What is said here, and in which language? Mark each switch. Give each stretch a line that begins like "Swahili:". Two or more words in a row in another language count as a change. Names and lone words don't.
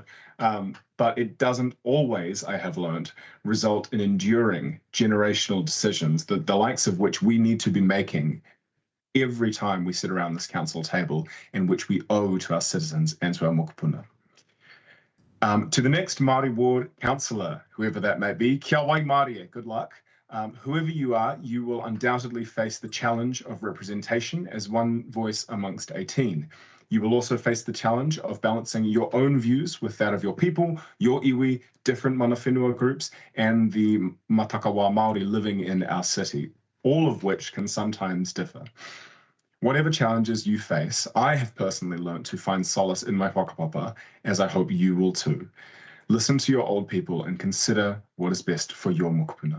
English: But it doesn't always, I have learned, result in enduring generational decisions, the likes of which we need to be making every time we sit around this council table, and which we owe to our citizens and to our mokopuna. To the next Māori ward councillor, whoever that may be,
Māori: kia wai Māori,
English: good luck. Whoever you are, you will undoubtedly face the challenge of representation as one voice amongst 18. You will also face the challenge of balancing your own views with that of your people, your iwi, different
Māori: mana whenua
English: groups, and the
Māori: matakawa Māori
English: living in our city, all of which can sometimes differ. Whatever challenges you face, I have personally learned to find solace in my whakapapa, as I hope you will too. Listen to your old people and consider what is best for your mokopuna.